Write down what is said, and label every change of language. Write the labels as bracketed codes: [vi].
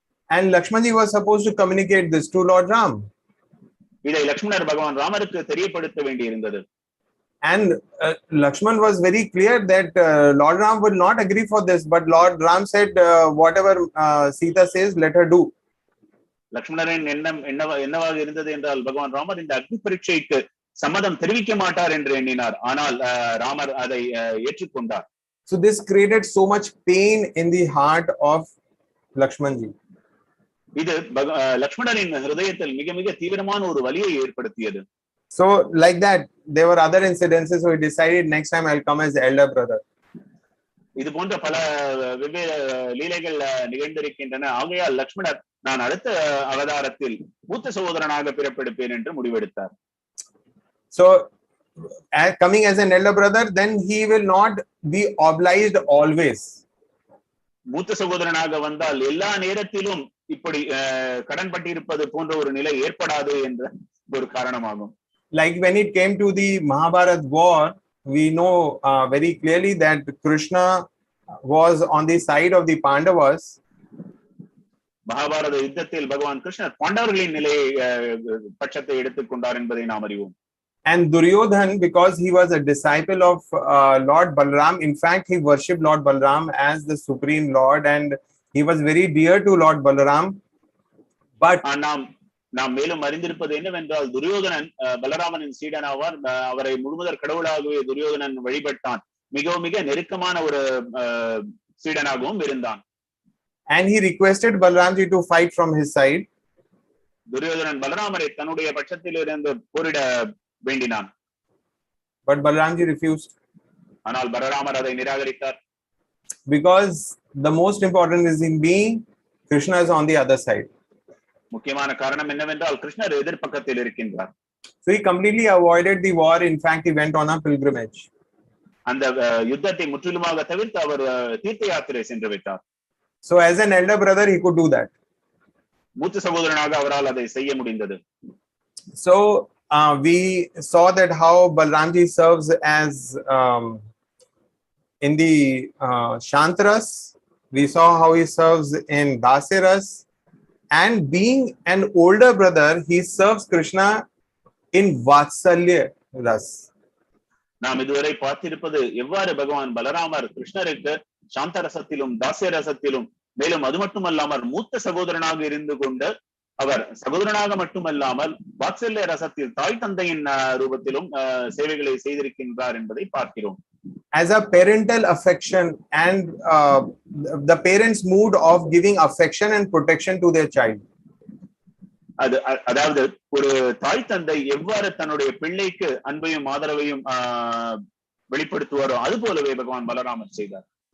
[en] And Lakshmanji was supposed to communicate this to Lord Ram. [ta] இதை லக்ஷ்மணர் பகவான் ராமருக்கு தெரியப்படுத்த வேண்டி இருந்தது. [en] And Lakshman was very clear that Lord Ram would not agree for this, but Lord Ram said, whatever Sita says, let her do. [ta] லக்ஷ்மணரின் எண்ணம் என்னவாக இருந்தது என்றால் பகவான் ராமர் இந்த அக்னி பரீட்சைக்கு சம்மதம் தெரிவிக்க மாட்டார் என்று எண்ணினார். ஆனால் ராமர் அதை ஏற்றுக்கொண்டார். [en] So this created so much pain in the heart of Lakshmanji. [ta] இது லக்ஷ்மணரின் ஹிருதயத்தில் மிக மிக தீவிரமான ஒரு வலியை ஏற்படுத்தியது. [en] So like that there were other incidences, so he decided next time I'll come as elder brother. [ta] இது போன்ற பல வெவ்வேறு லீலைகள் நிகழ்ந்திருக்கின்றன. ஆகையால் லக்ஷ்மணர் நான் அடுத்த அவதாரத்தில் மூத்த சகோதரனாக பிறப்பெடுப்பேன் என்று முடிவெடுத்தார். [en] So coming as an elder brother, then he will not be obliged always. [ta] மூத்த சகோதரனாக வந்தால் எல்லா நேரத்திலும் இப்படி கடன்பட்டிருப்பது போன்ற ஒரு நிலை ஏற்படாது என்ற ஒரு காரணமாகும். [en] Like when it came to the Mahabharat war, we know very clearly that Krishna was on the side of the Pandavas. [ta] Mahabharata யுத்தத்தில் பகவான் கிருஷ்ணர் பாண்டவர்களின் நிலையை பட்சத்தை எடுத்துக்கொண்டார் என்பதை நாம் அறிவோம். [en] And Duryodhan, because he was a disciple of Lord Balaram, in fact he worshipped Lord Balaram as the supreme Lord, and he was very dear to Lord Balaram. But [ta] நாம் மேலும் அறிந்திருப்பது என்னவென்றால் துரியோதனன் பலராமனின் சீடனாவார். அவரை முழுமுதற் கடவுளாகவே துரியோதனன் வழிபட்டான். மிக நெருக்கமான ஒரு சீடனாகவும் இருந்தான். [en] And he requested Balaramji to fight from his side. [ta] Duryodhanan பலராமரை தன்னுடைய பட்சத்தில் இருந்து போரிட வேண்டினான். [en] But Balaramji refused. [ta] ஆனால் பலராமர் அதை நிராகரித்தார். [en] Because the most important reason being Krishna is on the other side. [ta] முக்கியமான காரணம் என்னவென்றால் கிருஷ்ணர் எதிர்பக்கத்தில் இருக்கின்றார். [en] So he completely avoided the war. In fact, he went on a pilgrimage. [ta] அந்த யுத்தத்தை முற்றிலுமாக தவிர்த்து அவர் தீர்த்த யாத்திரை சென்று விட்டார். [en] So as an elder brother, he could do that. [ta] மூத்த சகோதரனாக அவரால் அதை செய்ய முடிந்தது. [en] So we saw that how Balaramji serves as in the Shantaras. We saw how he serves in Dasaras. And being an older brother, he serves Krishna in Vatsalya Ras. [ta] நாம் இதுவரை பார்த்திருப்பது எவ்வாறு பகவான் பலராமர் கிருஷ்ணருக்கு சாந்த ரசத்திலும் தாசிய ரசத்திலும், மேலும் அது மட்டுமல்லாமல் மூத்த சகோதரனாக இருந்து கொண்டு அவர் சகோதரனாக மட்டுமல்லாமல் வாத்சல்ய ரசத்தில் தாய் தந்தையின் ரூபத்திலும் சேவைகளை செய்திருக்கின்றார் என்பதை பார்க்கிறோம். [en] As a parental affection and the parents' mood of giving affection and protection to their child. [ta] அதாவது ஒரு தாய் தந்தை எவ்வாறு தன்னுடைய பிள்ளைக்கு அன்பையும் ஆதரவையும் வெளிப்படுத்துவாரோ அது போலவே பகவான் பலராமர் செய்தார்.